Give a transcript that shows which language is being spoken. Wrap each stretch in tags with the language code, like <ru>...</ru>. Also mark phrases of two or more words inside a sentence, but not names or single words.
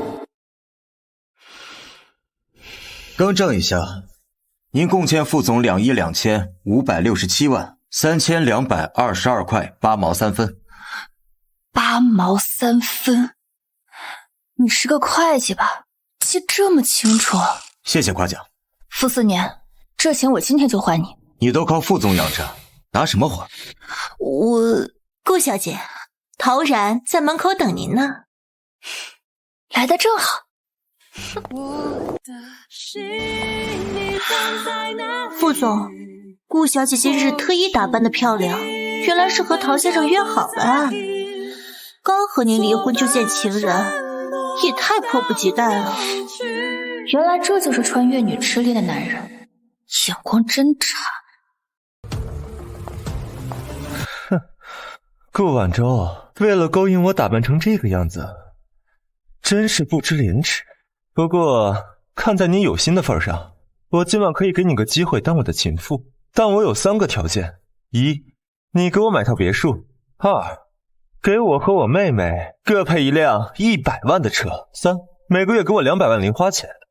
<zh>更正一下，您共欠副總22567萬3222塊8毛3分。 8毛3分？你是個會計吧？記這麼清楚？謝謝誇獎。傅思年，這錢我今天就還你。你都靠副总養着，拿什麼還？顧小姐，陶然在門口等您呢。來得正好。副总，顧小姐今日特意打扮得漂亮，原来是和陶先生約好了啊。剛和您離婚就見情人，也太迫不及待了。原來這就是穿越女痴戀的男人，眼光真差。哼，顧晚舟為了勾引我打扮成這個樣子，真是不知廉恥。不過看在你有心的份上，我今晚可以給你個機會當我的情婦，但我有3個條件：一，你給我買套別墅；二，給我和我妹妹各配一輛100萬的車；三，每個月給我200萬零花錢。</zh>